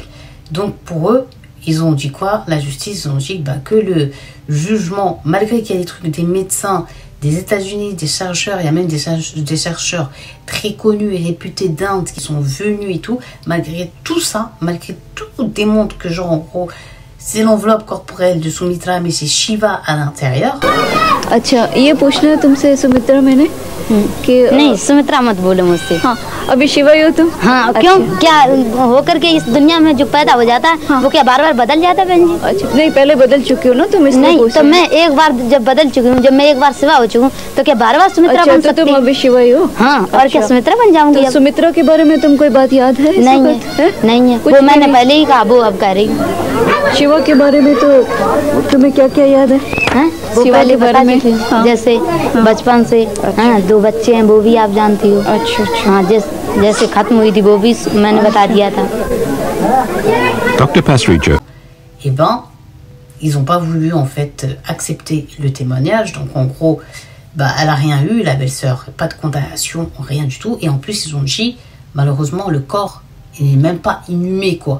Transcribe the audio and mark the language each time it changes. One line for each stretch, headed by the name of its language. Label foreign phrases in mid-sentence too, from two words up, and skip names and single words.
French: Donc, pour eux, ils ont dit quoi? La justice, ils ont dit que le jugement, malgré qu'il y a des trucs des médecins, des États-Unis, des chercheurs, il y a même des chercheurs très connus et réputés d'Inde qui sont venus et tout, malgré tout ça, malgré tout démontre que genre en gros, c'est l'enveloppe corporelle de Sumitra, mais c'est Shiva à l'intérieur.
Hindi: अच्छा ये पूछना है तुमसे सुमित्रा मैंने कि नहीं सुमित्रा मत बोलो मुझसे। हाँ अभी शिवा ही हो तुम। हाँ क्यों क्या होकर के इस दुनिया में जो पैदा हो जाता है वो क्या बार बार बदल जाता है बहन जी? अच्छा नहीं पहले बदल चुकी हो ना तुम इसलिए नहीं तो मैं एक बार जब बदल चुकी हूँ, जब मैं एक बार शिवा हो चुकी हूँ तो क्या बार बार सुमित्रा बन सकती हूँ? तुम अभी शिवा ही हो? हाँ और क्या सुमित्रा बन जाऊंगी? सुमित्रा के बारे में तुम कोई बात याद है? नहीं है वो मैंने पहले ही कहा, वो अब कह रही हूँ। शिवा के बारे में तो तुम्हें क्या क्या याद है? वो पहले बता दी थी, जैसे बचपन से 2 बच्चे हैं वो भी आप जानती हो। अच्छा हाँ जैसे खत्म हुई थी वो भी मैंने बता दिया था।
French: Dr. Pasricha. Eh ben, ils n'ont pas voulu en fait accepter le témoignage. Donc en gros, elle a rien eu, la belle-sœur, pas de condamnation, rien du tout. Et en plus, ils ont dit, malheureusement, le corps il n'est même pas inhumé, quoi.